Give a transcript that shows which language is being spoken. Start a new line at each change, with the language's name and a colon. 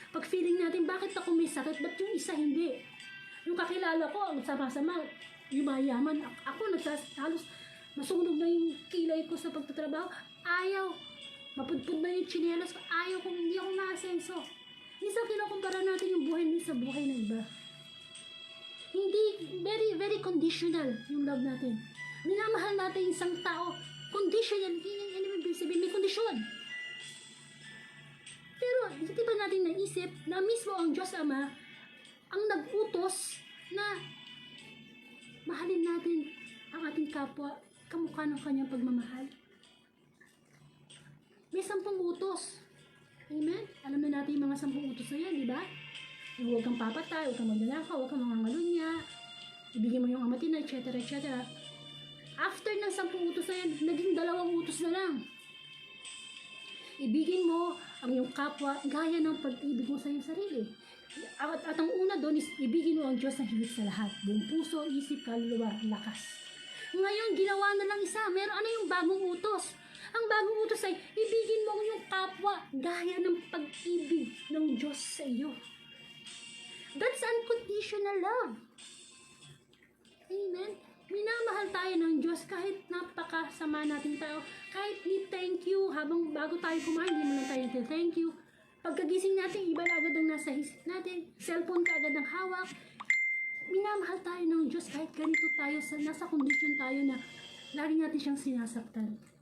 Filipino: Pag feeling natin, bakit ako may sakit? Ba't yung isa hindi? Yung kakilala ko, ang sama-sama, yumayaman. Ako, halos masunog na yung kilay ko sa pagtatrabaho. Ayaw. Mapudpud na yung tsinelas ko. Ayaw kung hindi ako naasenso. Minsan kinukumpara natin yung buhay niya sa buhay ng iba. Hindi,
English: very, very conditional
Filipino: yung love natin. Minamahal natin isang tao. Conditional, hindi sabihin, may kondisyon. Pero, hindi ba natin naisip na mismo ang Diyos Ama ang nag-utos na mahalin natin ang ating kapwa kamukha ng kanyang pagmamahal? May 10 utos. Amen? Alam na natin yung mga 10 utos na yan, di ba? Huwag kang papatay, huwag kang magnanakaw, huwag kang mangangalunya, ibigay mo yung amatin na, etc. etc. After ng 10 utos na yan, naging 2 utos na lang. Ibigin mo ang iyong kapwa gaya ng pag-ibig mo sa iyong sarili. At ang una doon is ibigin mo ang Diyos na higit sa lahat. Buong puso, isip, kaluluwa, lakas. Ngayon, ginawa na lang isa. Ano yung bagong utos? Ang bagong utos ay ibigin mo ang iyong kapwa gaya ng pag-ibig ng Diyos sa iyo.
English: That's unconditional love.
Filipino: Amen? Minamahal tayo ng Diyos kahit napakasama nating tao. Kahit ni thank you, bago tayo kumain, hindi mo lang tayo thank you. Pagkagising natin, iba na agad ang nasa isip natin. Cellphone ka agad ang hawak. Minamahal tayo ng Diyos kahit ganito tayo, nasa kondisyon tayo na lagi natin siyang sinasaktan.